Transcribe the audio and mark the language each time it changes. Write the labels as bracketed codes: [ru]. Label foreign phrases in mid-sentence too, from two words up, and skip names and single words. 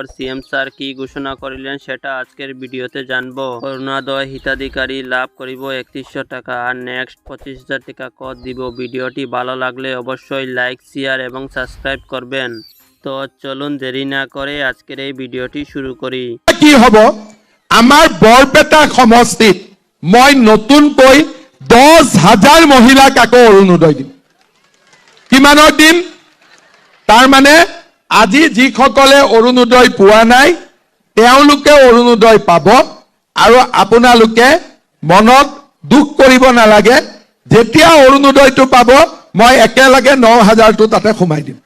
[bn] সিএম স্যার কি ঘোষণা করিলেন সেটা আজকের ভিডিওতে জানবো। [as] অরুণোদয় হিতাধিকারী লাভ করিব 3100 টাকা আর নেক্সট 25,000 টাকা কর দিব। [bn] ভিডিওটি ভালো লাগলে অবশ্যই লাইক, শেয়ার এবং সাবস্ক্রাইব করবেন। তো চলুন দেরি না করে আজকের এই ভিডিওটি শুরু করি। [as] কি হব আমার বৰপেটা সমষ্টিত মই নতুনকৈ 10,000 মহিলাক আকৌ অৰুণোদয় দিম। কিমানৰ দিম? তাৰ মানে আজি যিসকলে অৰুণোদয় পোৱা নাই তেওঁলোকে অৰুণোদয় পাব। আৰু আপোনালোকে মনত দুখ কৰিব নালাগে, যেতিয়া অৰুণোদয়টো পাব মই একেলগে 9,000টো তাতে সোমাই দিম।